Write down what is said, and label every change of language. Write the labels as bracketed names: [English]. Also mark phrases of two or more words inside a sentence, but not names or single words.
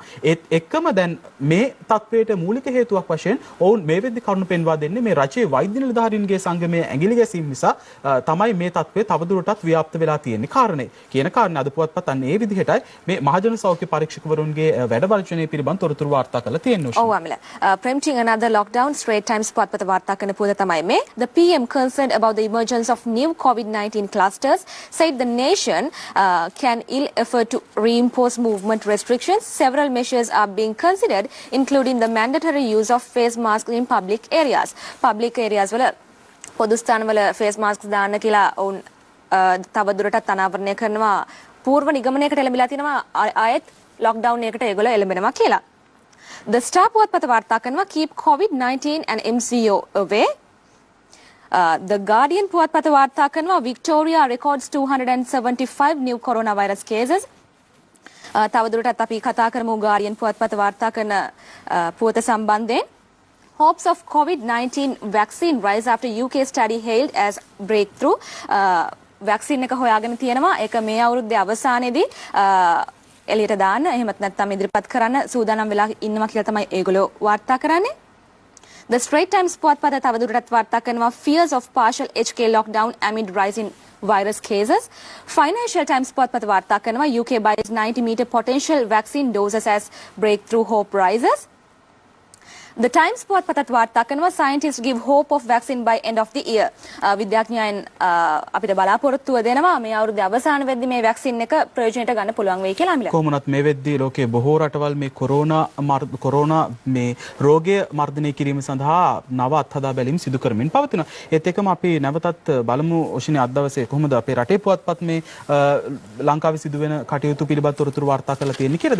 [Sinhala] ඒත් එක්කම දැන් මේ තත්වයට මූලික හේතුවක් වශයෙන් ඔවුන් මේ වෙද්දී කරුණු පෙන්වා දෙන්නේ මේ රජයේ වෛද්‍ය නිලධාරීන්ගේ සංගමයේ ඇඟිලි ගැසීම නිසා තමයි මේ තත්වය තවදුරටත් ව්‍යාප්ත වෙලා තියෙන්නේ කාරණේ. කියන කාරණේ අද පුවත්පත් අන්න ඒ විදිහටයි මේ මහජන සෞඛ්‍ය පරීක්ෂකවරුන්ගේ වැඩ වර්ජනය පිළිබඳ තොරතුරු වාර්තා කරලා තියෙන්නේ. ඔව් අමිල. [English] Preempting another lockdown [Sinhala] Straits Times පුවත්පත වාර්තා කරන පුවත තමයි මේ. [English] The PM concerned about the emergence of new COVID-19 clusters said the nation can ill afford to reimpose movement restrictions. Several measures are being considered, including the mandatory use of face masks in public areas. Public areas [Sinhala] වල පොදු ස්ථානවල [English] face masks [Sinhala] දාන්න කියලා ඔවුන් තවදුරටත් අනාවරණය කරනවා. పూర్ව නිගමනයකට එළඹිලා තිනවා ආයෙත් lockdown එකකට ඒගොල්ලෝ එළඹෙනවා කියලා. [English] The Star [Sinhala] පුවත්පත වාර්තා කරනවා [English] keep COVID-19 and MCO away. The Guardian [Sinhala] පුවත්පත වාර්තා කරනවා [English] Victoria records 275 new coronavirus cases. [Sinhala] තවදුරටත් අපි කතා කරමු Guardian පුවත්පත වාර්තා කරන පුවත සම්බන්ධයෙන්. [English] Hopes of COVID-19 vaccine rise after UK study hailed as breakthrough. [Sinhala] vaccine එක හොයාගෙන තියෙනවා. ඒක මේ අවුරුද්දේ අවසානයේදී එළියට දාන්න එහෙමත් නැත්නම් ඉදිරිපත් කරන්න සූදානම් වෙලා ඉන්නවා කියලා තමයි ඒගොල්ලෝ වාර්තා කරන්නේ. [English] The Straits Times [Sinhala] පුවත්පත තවදුරටත් වාර්තා කරනවා [English] fears of partial HK lockdown amid rising virus cases. Financial Times [Sinhala] පුවත්පත වාර්තා කරනවා [English] UK buys 90 meter potential vaccine doses as breakthrough hope rises. The Times [Sinhala] පුවත්පතත් වාර්තා කරනවා [English] scientists give hope of vaccine by end of the year. [Sinhala] විද්‍යාඥයන් අපිට බලාපොරොත්තුව දෙනවා මේ අවුරුද්දේ අවසාන වෙද්දී මේ වැක්සින් එක ප්‍රයෝජනයට ගන්න පුළුවන් වෙයි කියලා අමිලා. කොහොමනත් මේ වෙද්දී ලෝකයේ බොහෝ රටවල් මේ කොරෝනා මේ රෝගය මර්ධනය කිරීම සඳහා නව අත්හදා බැලීම් සිදු කරමින් පවතිනවා. ඒත් එක්කම අපි නැවතත් බලමු ඔෂිනේ අද දවසේ කොහොමද අපේ රටේ පුවත්පත් මේ ලංකාවේ සිදුවෙන කටයුතු පිළිබඳ තොරතුරු වාර්තා කරලා තියෙන්නේ කියලා.